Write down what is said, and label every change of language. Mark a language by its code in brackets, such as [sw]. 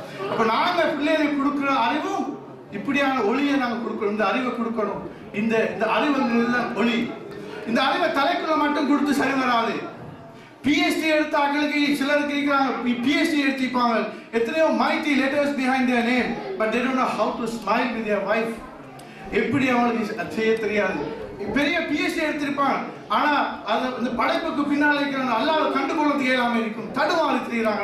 [ta] அப்ப நாங்க பிள்ளைகளுக்கு கொடுக்கிற அறிவும் இப்படியான ஒளியை நாங்க கொடுக்கணும், இந்த அறிவை கொடுக்கணும். இந்த அறிவுங்கிறது ஒளி. இந்த அறிவை தலைக்குள்ள மட்டும் கொடுத்து சரி வராது. PhD எடுத்த ஆட்களுக்கு சிலருக்கு PhD எடுத்திருப்பாங்க, எத்தனையோ [en] mighty letters behind their name, but they don't know how to smile with their wife. [ta] எப்படி அவங்களுக்கு செய்ய தெரியாது. பெரிய PhD எடுத்திருப்பான், ஆனா அந்த படைப்புக்கு பின்னால இருக்கிற அல்லாஹ் கண்டுகொள்ளது இயலாம இருக்கும். தடுமாறி தெரியுறாங்க.